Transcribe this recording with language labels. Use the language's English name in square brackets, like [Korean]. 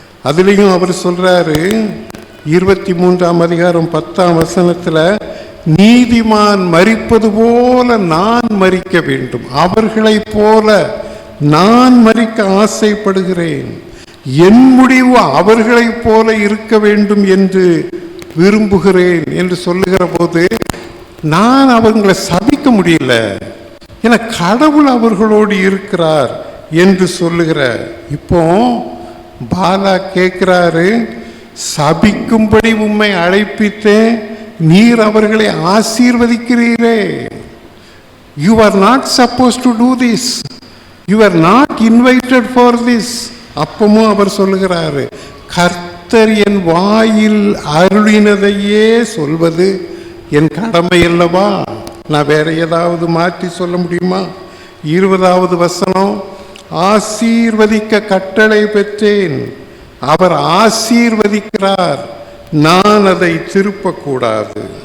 [Tamil] அதுலேயும் அவர் சொல்றாரு 23ஆம் அதிகாரம் 10ஆம் வசனத்தில், நீதிமான் மரிப்பது போல நான் மரிக்க வேண்டும், அவர்களைப் போல நான் மரிக்க ஆசைப்படுகிறேன், என் முடிவு அவர்களைப் போல இருக்க வேண்டும் என்று விரும்புகிறேன் என்று சொல்லுகிற போது, நான் அவங்களை சபிக்க முடியல, ஏன்னா கடவுள் அவர்களோடு இருக்கிறார் என்று சொல்லுகிற. இப்போ பாலா கேட்கிறாரு, சபிக்கும்படி உம்மை அழைப்பித்தேன், நீர் அவர்களை ஆசீர்வதிக்கிறீரே. [English] You are not supposed to do this. You are not invited for this. [Tamil] அப்பமும் அவர் சொல்லுகிறாரு, கர்த்தர் என் வாயில் அருளினதையே சொல்வது என் கடமை அல்லவா, நான் வேற ஏதாவது மாற்றி சொல்ல முடியுமா? 20வது வசனம், ஆசீர்வதிக்க கட்டளை பெற்றேன், அவர் ஆசீர்வதிக்கிறார், நான் அதை திருப்பக்கூடாது.